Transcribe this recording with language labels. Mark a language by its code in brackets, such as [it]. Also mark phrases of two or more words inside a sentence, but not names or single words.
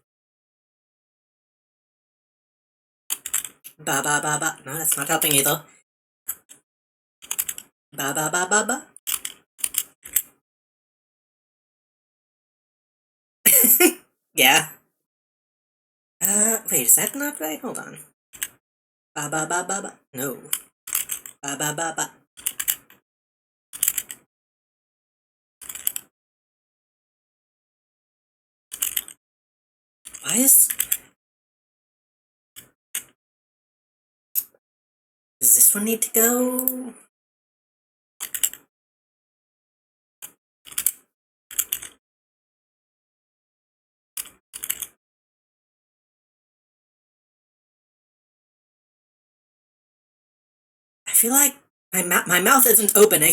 [en] Ba ba ba ba. No, that's not helping either. Ba ba ba ba ba. Yeah. Wait, is that not right? Hold on. Ba ba ba ba ba. No. Ba ba ba ba. Why is... Does this one need to go? I feel like my mouth isn't opening.